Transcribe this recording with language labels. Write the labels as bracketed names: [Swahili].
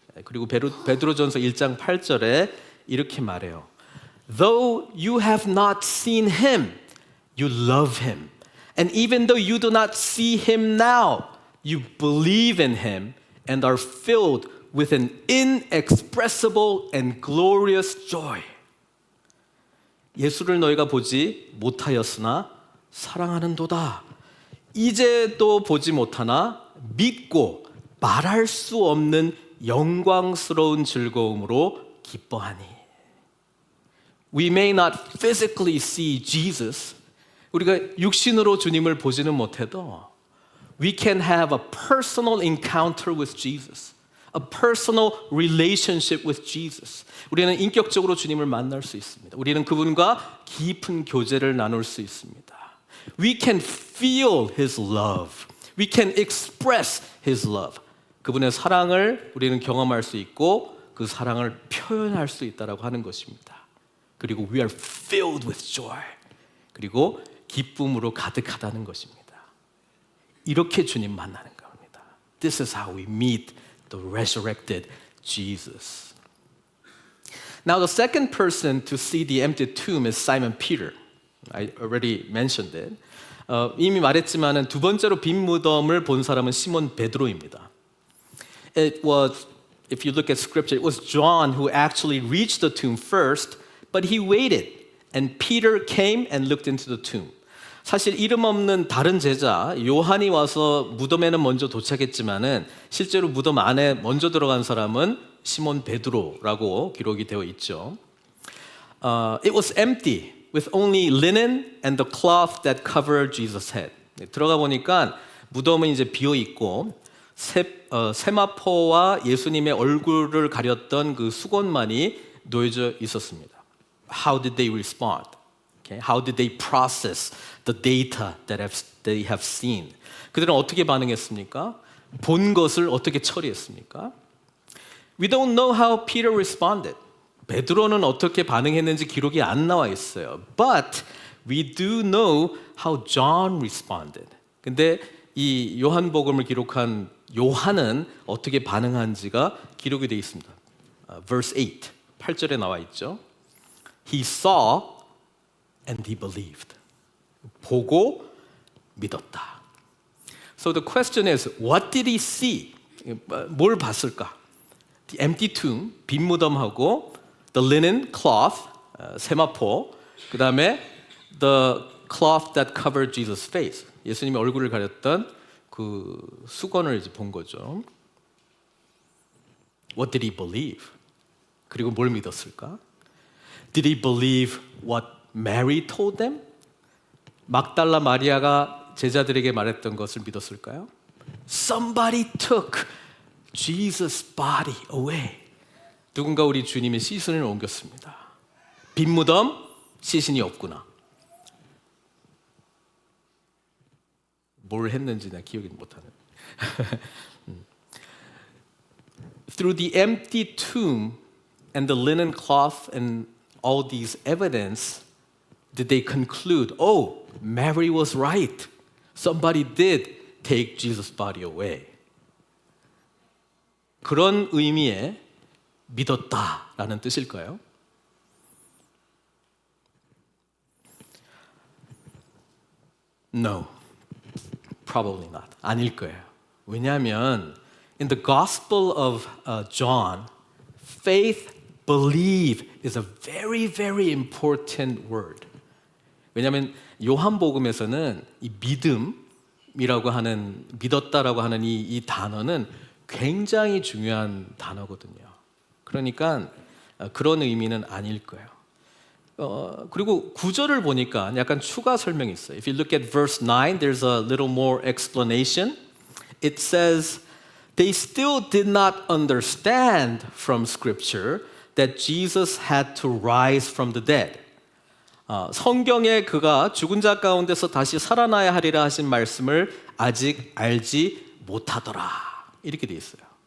[Korean] 그리고 베드로전서 1장 8절에 이렇게 말해요. [English] Though you have not seen him, you love him. And even though you do not see him now, you believe in him and are filled with an inexpressible and glorious joy. [Korean] 예수를 너희가 보지 못하였으나 사랑하는도다. 이제도 보지 못하나 믿고 말할 수 없는 영광스러운 즐거움으로 기뻐하니. [English] We may not physically see Jesus. [Korean] 우리가 육신으로 주님을 보지는 못해도 [English] we can have a personal encounter with Jesus. A personal relationship with Jesus. [Korean] 우리는 인격적으로 주님을 만날 수 있습니다. 우리는 그분과 깊은 교제를 나눌 수 있습니다. [English] We can feel His love. We can express His love. [Korean] 그분의 사랑을 우리는 경험할 수 있고 그 사랑을 표현할 수 있다라고 하는 것입니다. 그리고 [English] we are filled with joy. [Korean] 그리고 기쁨으로 가득하다는 것입니다. 이렇게 주님 만나는 겁니다. [English] This is how we meet the resurrected Jesus. Now the second person to see the empty tomb is Simon Peter. I already mentioned it. [Korean] 이미 말했지만은 두 번째로 빈 무덤을 본 사람은 시몬 베드로입니다. [English] It was, if you look at scripture, it was John who actually reached the tomb first, but he waited, and Peter came and looked into the tomb. [Korean] 사실 이름 없는 다른 제자 요한이 와서 무덤에는 먼저 도착했지만은 실제로 무덤 안에 먼저 들어간 사람은 시몬 베드로라고 기록이 되어 있죠. [English] It was empty with only linen and the cloth that covered Jesus' head. [Korean] 들어가 보니까 무덤은 이제 비어 있고 세마포와 예수님의 얼굴을 가렸던 그 수건만이 놓여져 있었습니다. [English] How did they respond? Okay. How did they process the data that they have seen? [Korean] 그들은 어떻게 반응했습니까? 본 것을 어떻게 처리했습니까? [English] We don't know how Peter responded. [Korean] 베드로는 어떻게 반응했는지 기록이 안 나와 있어요. [English] But we do know how John responded. [Korean] 근데 이 요한복음을 기록한 요한은 어떻게 반응한지가 기록이 되어 있습니다. [English] Verse 8, [Korean] 8절에 나와 있죠. [English] He saw and he believed. [Korean] 보고 믿었다. [English] So the question is, what did he see? [Korean] 뭘 봤을까? [English] The empty tomb, [Korean] 빈 무덤하고 [English] the linen cloth, 세마포, [Korean] 그 다음에 [English] the cloth that covered Jesus' face. [Korean] 예수님의 얼굴을 가렸던 그 수건을 이제 본 거죠. [English] What did he believe? [Korean] 그리고 뭘 믿었을까? [English] Did he believe what Mary told them? [Korean] 막달라 마리아가 제자들에게 말했던 것을 믿었을까요? [English] Somebody took Jesus' body away. [Korean] 누군가 우리 주님의 시신을 옮겼습니다. 빈 무덤, 시신이 없구나. 뭘 했는지 나 기억이 못하네. [English] Through the empty tomb and the linen cloth and all these evidence, did they conclude, oh, Mary was right. Somebody did take Jesus' body away. [Korean] 그런 의미의 믿었다라는 뜻일까요? [English] No, probably not. [Korean] 아닐 거예요. 왜냐하면 [English] in the Gospel of John, faith, believe is a very, very important word. [Korean] 왜냐하면 요한복음에서는 이 믿음이라고 하는 믿었다라고 하는 이 단어는 굉장히 중요한 단어거든요. 그러니까 그런 의미는 아닐 거예요. 그리고 구절을 보니까 약간 추가 설명이 있어요. [English] If you look at verse 9, there's a little more explanation. It says, they still did not understand from Scripture that Jesus had to rise from the dead. [Korean] 성경에 그가 죽은 자 가운데서 다시 살아나야 하리라 하신 말씀을 아직 알지 못하더라. 이렇게 돼 있어요.